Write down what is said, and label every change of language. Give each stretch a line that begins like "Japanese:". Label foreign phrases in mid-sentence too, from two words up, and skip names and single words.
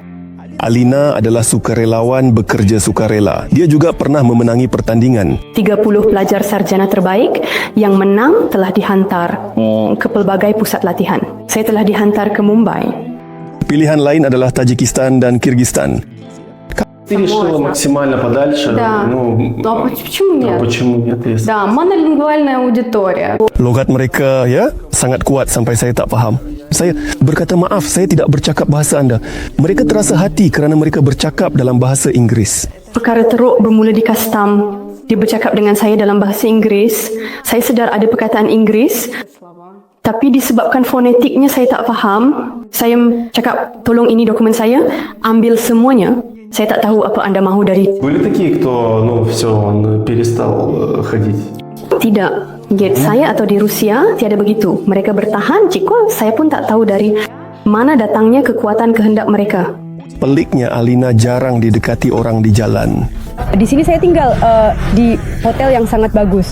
Malay: Alina adalah sukarelawan bekerja sukarela. Dia juga pernah memenangi pertandingan. 30 pelajar sarjana terbaik yang menang telah dihantar ke pelbagai pusat latihan. Saya telah dihantar ke Mumbai. Pilihan lain adalah Tajikistan dan Kyrgyzstan.
Russian: Ты решила максимально подальше? Да. Почему нет? Почему нет? Да, монолингвальная аудитория.
Malay: Logat mereka sangat kuat sampai saya tak faham. Saya berkata, maaf, saya tidak bercakap bahasa anda. Mereka terasa hati kerana mereka bercakap dalam bahasa Inggeris. Perkara teruk bermula di kastam. Dia bercakap dengan saya dalam bahasa Inggeris. Saya sedar ada perkataan Inggeris, tapi disebabkan fonetiknya saya tak faham. Saya cakap, tolong ini dokumen saya, ambil semuanya. Saya tak tahu apa anda mahu dari...
Russian: Были такие, кто, все, он перестал ходить?
Malay: Tidak. Saya atau di Rusia tiada begitu. Mereka bertahan, jika saya pun tak tahu dari mana datangnya kekuatan kehendak mereka. Peliknya, Alina jarang didekati orang di jalan. Di sini saya tinggal di hotel yang sangat bagus.